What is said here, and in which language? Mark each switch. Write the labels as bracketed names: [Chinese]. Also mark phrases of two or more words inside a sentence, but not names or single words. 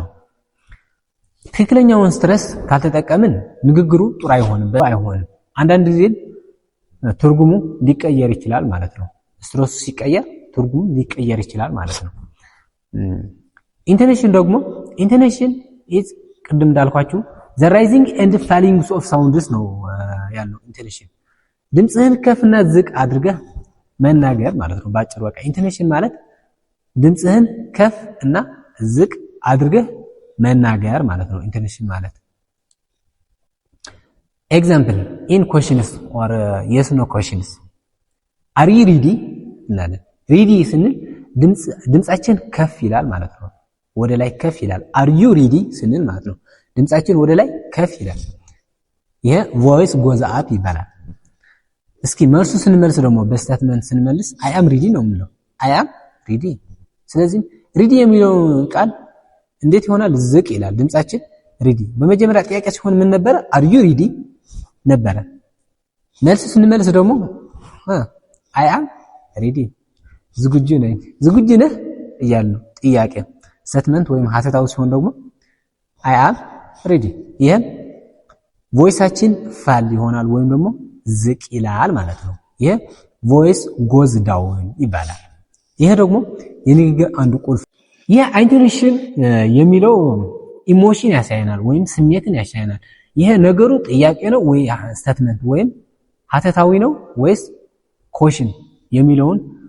[Amharic] ትክክለኛውን ስትረስ ካልተጠቀምን ንግግሩ ጥሩ አይሆንም። አንዳንድ ጊዜ ትርጉሙ ሊቀየር ይችላል ማለት ነው። ስትረሱ ሲቀየር ትርጉሙ ሊቀየር ይችላል ማለት ነው። ኢንቶኔሽን ደግሞ [English] intonation is [Amharic] ቅድም እንዳልኳችሁ [English] the rising and falling of sounds [Amharic] ነው ያለው ኢንቶኔሽን። ድምጽህን ከፍና ዝቅ አድርገህ መናገር ማለት ነው ባጭሩ። በቃ ኢንቶኔሽን ማለት ድምጽህን ከፍ እና ዝቅ አድርገህ መናገር ማለት ነው ኢንቶኔሽን ማለት። [English] example in questions or yes no questions are you ready [Amharic] እንላለን። ሪዲ ስንል ድምጻችን ከፍ ይላል ማለት ነው። ወደ ላይ ከፍ ይላል። [English] are you ready [Amharic] ስንል ማለት ነው ድምጻችን ወደ ላይ ከፍ ይላል። ይሄ [English] voice goes up [Amharic] ይባላል። እስኪ መልሱ ስንመልስ ደግሞ በስቴትመንት ስንመልስ [English] I am ready [Amharic] ነው የምንለው። [English] I am ready። [Amharic] ስለዚህ ready የሚለው ቃል እንዴት ይሆናል? ዝቅ ይላል ድምጻችን ready። በመጀመሪያ ጥያቄ ሲሆን ምን ነበረ? [English] are you ready [Amharic] ነበረ። መልስ ስንመልስ ደግሞ [English] I am ready [Amharic] ዝግጁ ነኝ፣ ዝግጁ ነህ እያልን ነው ጥያቄ። ስቴትመንት ወይም ሐተታው ሲሆን ደግሞ [English] I am ready። [Amharic] ይሄን ቮይሳችን ፋል ይሆናል ወይም ደግሞ ዝቅ ይላል ማለት ነው። ይሄ [English] voice goes down [Amharic] ይባላል። ይሄ ደግሞ የንግግር አንዱ ቁልፍ። ይሄ ኢንቶኔሽን የሚለው ኢሞሽን ያሳየናል ወይም ስሜትን ያሳየናል። ይሄ ነገሩ ጥያቄ ነው ወይ ስቴትመንት ወይም ሐተታዊ ነው ወይስ ኮሽን የሚለውን